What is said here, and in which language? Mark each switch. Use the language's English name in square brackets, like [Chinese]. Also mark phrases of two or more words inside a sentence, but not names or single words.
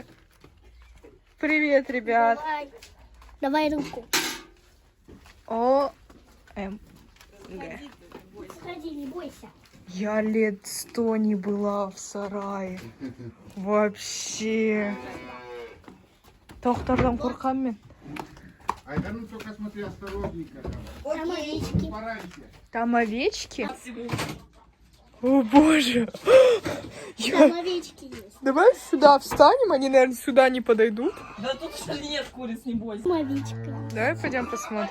[Russian] Привет, ребят. Давай руку. О, М. Г. Сходи, не бойся. Я лет 100 не была в сарае. Вообще. [Kazakh] Тоқтардан қорқамын мен. Айдарым, [Russian] только смотри, осторожненько там. Там овечки. Пораньше. Там овечки? О боже! Там овечки есть. Давай сюда встанем, они, наверное, сюда не подойдут. Да тут что ли нет куриц, не бойся. Там овечка. Давай пойдем посмотрим.